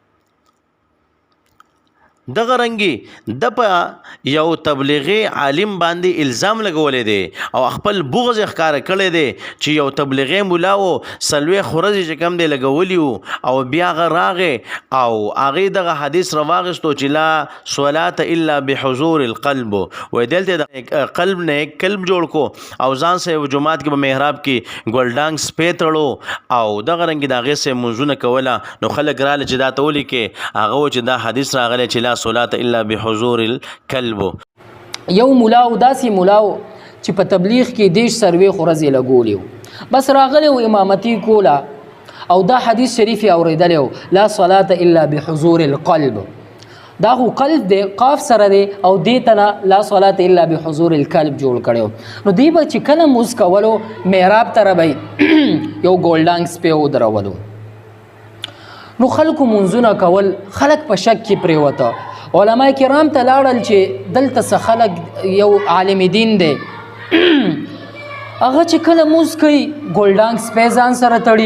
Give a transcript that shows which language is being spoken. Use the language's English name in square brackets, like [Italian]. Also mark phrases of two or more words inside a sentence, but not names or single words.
[Pashto] دغه رنګي د په یو تبلیغي عالم باندې الزام لګولی دی او خپل بغض یې ښکاره کړی دی چې یو تبلیغي مولا و څلوېښت ورځې چې کوم دی لګولي وو او بیا هغه راغی او هغې دغه حدیث راواخیستو چې [Arabic] لا صلات الا بحضور القلب، [Pashto] وایي دلته د قلب نه کلب جوړ کو او ځان سه یو جومات کې به محراب کې ګلډانګ سپی تړو او دغه رنګې د هغې سه مونځونه کوله. نو خلک راله چې دا ته ولیکې، هغه و چې دا حدیث راغلی چې [Arabic] لا صلات الا بحضور الكلب. [Pashto] یو مولا او داسې مولا چې په تبلیغ کې 10 څلوېښت ورځې لګولي وو، بس راغلی و امامتي کوله او دا حدیث شریف یې اورېدلی و [Arabic] لا صلات الا بحضور القلب. [Pashto] دا خو قلب دی، قاف سره دی او دې ته نه [Arabic] لا صلات الا بحضور القلب [Pashto] جوړ کړی و. نو دوی به چې کله مونځ کولو محراب ته به یو ګولډانګ سپی ودرولو. نو خلکو منځونه کول، خلک په شک کې پرېوته. علما کرام ته لاړل چې دلته څه خلک یو عالم دین دی هغه چې کله مونځ کوي ګولډانګ سپی ځان سره تړي.